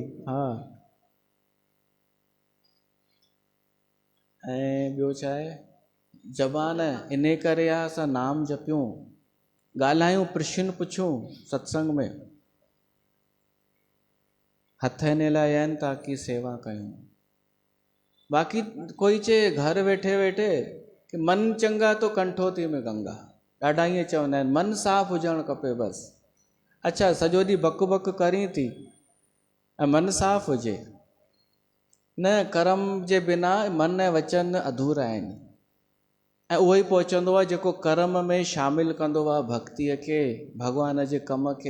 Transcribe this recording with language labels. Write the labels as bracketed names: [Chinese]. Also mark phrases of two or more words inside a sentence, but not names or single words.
[Sindhi] हा, ऐं ॿियो छा आहे, ज़बान इन करे आहे असां नाम जपियूं, ॻाल्हायूं, प्रश्न पुछूं सत्संग में। हथ इन लाइ आहिनि ताकी सेवा कयूं। बाक़ी कोई चए घर वेठे वेठे कि [Hindi] मन चंगा तो कंठोती में गंगा, [Sindhi] ॾाढा ईअं चवंदा आहिनि, मन साफ़ हुजणु खपे बसि। अच्छा, सॼो ॾींहुं बक बक करी थी ऐं मन साफ़ हुजे न? कर्म जे बिना मन ऐं वचन अधूरा आहिनि। ऐं उहो ई पहुचंदो आहे जेको कर्म में शामिलु कंदो आहे भक्तिअ खे, भॻवान जे कम खे।